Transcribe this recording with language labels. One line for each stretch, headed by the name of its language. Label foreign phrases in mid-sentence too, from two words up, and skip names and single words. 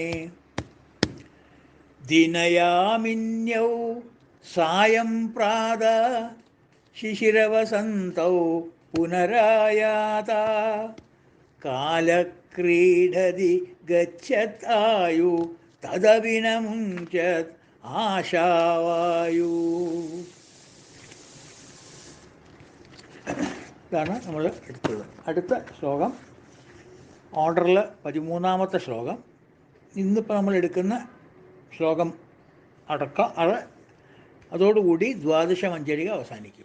Sanskrit: दिनयामिन्यौ सायं प्रातः शिशिरवसन्तौ पुनरायाता कालक्रीडति गच्छत् आयु तदपि न मुञ्चत् ആശാവായു.
Malayalam: ഇതാണ് നമ്മൾ എടുത്തത്. അടുത്ത ശ്ലോകം ഓർഡറിൽ 13ാമത്തെ ശ്ലോകം. ഇന്നിപ്പോൾ നമ്മൾ എടുക്കുന്ന ശ്ലോകം അടക്കം അതോടുകൂടി ദ്വാദശ മഞ്ജരിക അവസാനിക്കും.